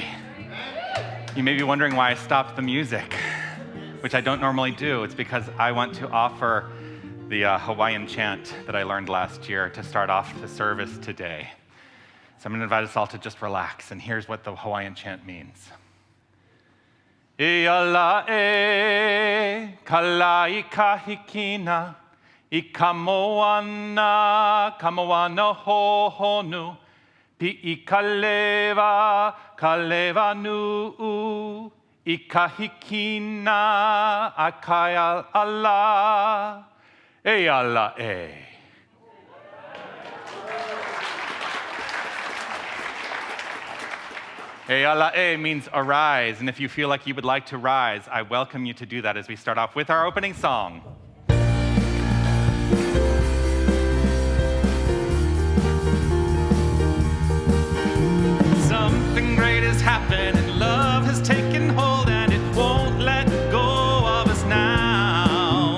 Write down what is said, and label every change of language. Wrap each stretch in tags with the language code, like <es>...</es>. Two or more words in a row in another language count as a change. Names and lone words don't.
<en>You may be wondering why I stopped the music, which I don't normally do. It's because I want to offer the Hawaiian chant that I learned last year to start off the service today. So I'm going to invite us all to just relax, and here's what the Hawaiian chant means.</en> <haw>Ia la'e, kalai kahikina, I kamoana hohonu, Pi'i kaleva nu'u, I kahikina, akai ala, Ia la'e.</haw> <en>Eala'e means arise, and if you feel like you would like to rise, I welcome you to do that as we start off with our opening song. Something great has happened, and love has taken hold, and it won't let go of us now.</en>